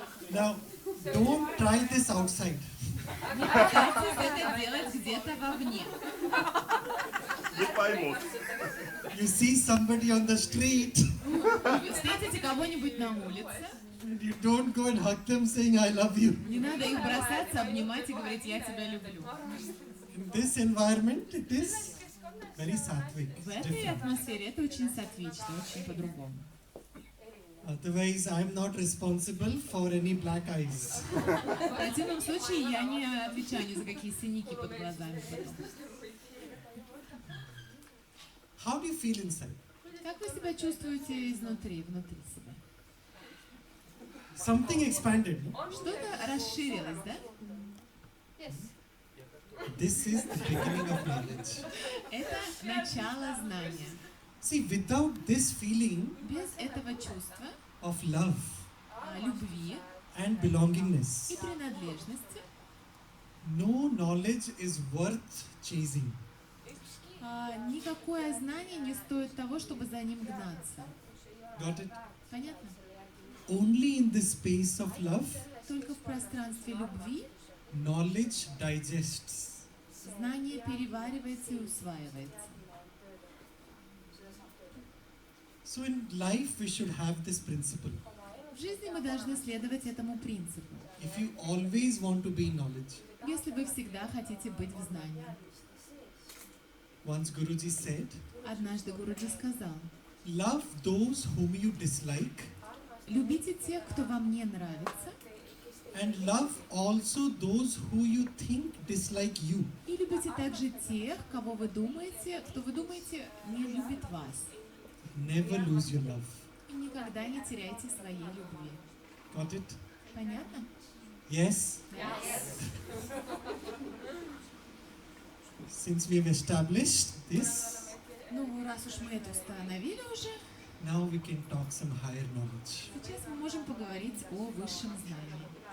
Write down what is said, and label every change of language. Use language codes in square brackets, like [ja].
[en] Now, don't try this outside. [ru] Не пытайтесь это делать где-то вовне. Не поймут. [en] You see somebody on the street, [ru] Вы встретите кого-нибудь на улице, [en] and you don't go and hug them saying, I love you. [ru] не надо их бросаться, обнимать и говорить «я тебя люблю». [en] In this environment, it is very sattvic. [ru] В [en] It's [ru] этой [en] different. [ru] атмосфере это очень сатвично, очень по-другому. [en] Otherwise, I'm not responsible for any black eyes. [ru] В противном случае я не отвечаю ни за какие синяки под глазами потом. [en] How do you feel inside? [ru] Как вы себя чувствуете изнутри, внутри себя? [en] Something expanded. No? [ru] Что-то расширилось, да? [en] This is the beginning of knowledge. [ru] Это начало знания. [en] See, without this feeling [ru] Без этого чувства [en] of love [ru] любви [en] and belongingness, [ru] и принадлежности [en] no knowledge is worth chasing. [ru] никакое знание не стоит того, чтобы за ним гнаться. [en] Got it? [ru] Понятно? [en] Only in the space of love, [ru] Только в пространстве любви [en] knowledge digests. [ru] знание переваривается и усваивается. [en] So in life, we should have this principle. [ru] В жизни мы должны следовать этому принципу. [en] If you always want to be in knowledge, [ru] Если вы всегда хотите быть в знании. [en] once Guruji said, [ru] Однажды Гуруджи сказал: [en] love those whom you dislike [ru] любите тех, кто вам не нравится, [en] and love also those who you think dislike you. [ru] и любите также тех, кого вы думаете, кто вы думаете не любит вас. [en] Never lose your love. [ru] И никогда не теряйте своей любви. [en] Got it? [ru] Понятно? [en] Yes? Since we have established this, [ru] Ну, раз уж мы это установили уже, [en] now we can talk some higher knowledge. [ru] сейчас мы можем поговорить о высшем знании.